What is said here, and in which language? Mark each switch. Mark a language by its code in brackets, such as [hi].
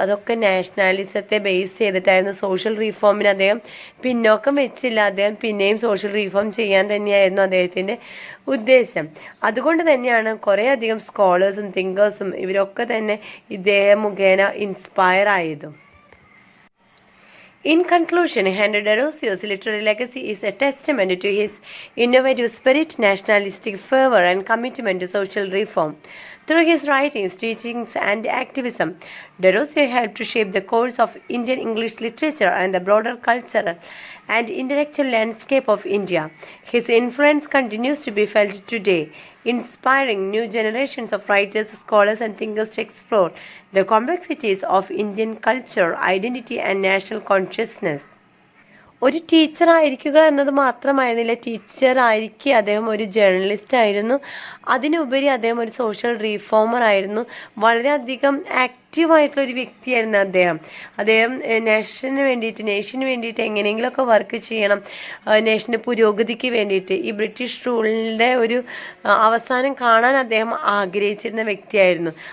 [ml] അതൊക്കെ നാഷണാലിസത്തെ base ചെയ്തിട്ടായിരുന്നു. Social റീഫോമിന് അദ്ദേഹം പിന്നോക്കം വെച്ചില്ല. അദ്ദേഹം പിന്നെയും സോഷ്യൽ റീഫോം ചെയ്യാൻ തന്നെയായിരുന്നു അദ്ദേഹത്തിൻ്റെ ഉദ്ദേശം. അതുകൊണ്ട് തന്നെയാണ് കുറേയധികം സ്കോളേഴ്സും തിങ്കേഴ്സും ഇവരൊക്കെ തന്നെ ഇദ്ദേഹം മുഖേന ഇൻസ്പയർ ആയതും. [en] In conclusion, Henry Derosio's literary legacy is a testament to his innovative spirit, nationalistic fervor, and commitment to social reform. Through his writings, teachings, and activism, Derosio helped to shape the course of Indian English literature and the broader cultural and intellectual landscape of India. His influence continues to be felt today, inspiring new generations of writers, scholars, and thinkers to explore the complexities of Indian culture, identity, and national consciousness. [ml] ഒരു ടീച്ചറായിരിക്കുക എന്നത് മാത്രമായിരുന്നില്ല. ടീച്ചറായിരിക്കെ അദ്ദേഹം ഒരു journalist ആയിരുന്നു. അതിനുപരി അദ്ദേഹം ഒരു social reformer ആയിരുന്നു. വളരെയധികം ആക്റ്റീവായിട്ടുള്ളൊരു വ്യക്തിയായിരുന്നു അദ്ദേഹം. നേഷന് വേണ്ടിയിട്ട് എങ്ങനെയെങ്കിലുമൊക്കെ വർക്ക് ചെയ്യണം, നേഷൻ്റെ പുരോഗതിക്ക് വേണ്ടിയിട്ട്, ഈ ബ്രിട്ടീഷ് റൂളിൻ്റെ ഒരു അവസാനം കാണാൻ അദ്ദേഹം ആഗ്രഹിച്ചിരുന്ന വ്യക്തിയായിരുന്നു.